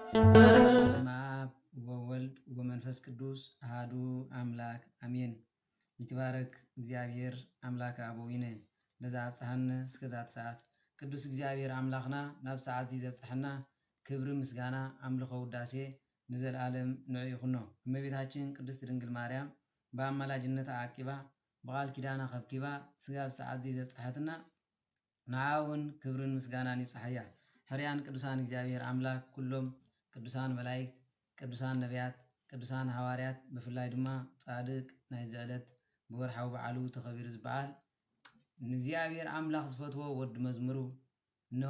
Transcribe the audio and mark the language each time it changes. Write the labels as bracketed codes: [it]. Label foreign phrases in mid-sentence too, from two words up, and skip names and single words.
[gez] በስመ አብ ወወልድ ወመንፈስ ቅዱስ አሐዱ አምላክ አሜን። ይትባረክ እግዚአብሔር አምላከ አበዊነ ለዘአብጽሐነ [ti] እስከዛት ሰዓት ቅዱስ እግዚአብሔር አምላኽና ናብ ሰዓት ዘብጽሐና ክብር ምስጋና አምልኮ ውዳሴ ንዘላለም ንዑ ይኹኖ። [am] እመቤታችን ቅድስት ድንግል ማርያም በአማላጅነት [ti] አቂባ በቃል ኪዳና ከብኪባ ስጋብ ሰዓት ዘብጽሐትና ንዓውን ክብርን ምስጋናን ይብጽሐያ። ሕርያን ቅዱሳን እግዚአብሔር አምላክ ኩሎም ቅዱሳን መላእክት ቅዱሳን ነቢያት ቅዱሳን ሐዋርያት ብፍላይ ድማ ጻድቅ ናይ ዝዕለት ብወርሓዊ በዓሉ ተኸቢሩ ዝበዓል ንእግዚአብሔር አምላኽ ዝፈትዎ ወድ መዝሙሩ እነሆ